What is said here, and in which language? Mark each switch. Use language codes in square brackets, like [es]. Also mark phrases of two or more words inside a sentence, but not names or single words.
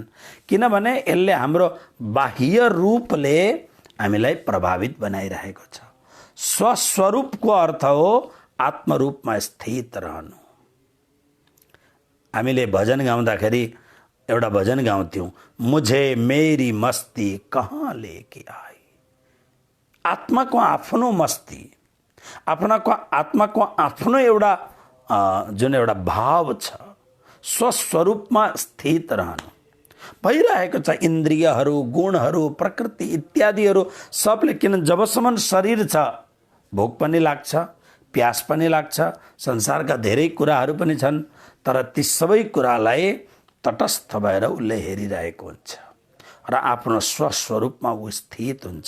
[ne] किनभने यसले हाम्रो बाह्य रूपले हामीलाई प्रभावित बनाइरहेको छ। स्वस्वरूपको अर्थ हो आत्मरूपमा स्थित रहनु। हामीले भजन गाउँदाखेरि एउटा भजन गाउँथ्यौँ, [hi] मुझे मेरी मस्ती कहाँ लेके आई। [ne] आत्माको आफ्नो मस्ती, आत्माको आफ्नो एउटा जुन एउटा भाव छ, स्वस्वरूपमा स्थित रहनु भइरहेको छ। इन्द्रियहरू, गुणहरू, प्रकृति इत्यादिहरू सबले, किन जबसम्म शरीर छ भोक पनि लाग्छ, प्यास पनि लाग्छ, संसारका धेरै कुराहरू पनि छन्, तर ती सबै कुरालाई तटस्थ भएर उसले हेरिरहेको हुन्छ र आफ्नो स्वस्वरूपमा ऊ स्थित हुन्छ।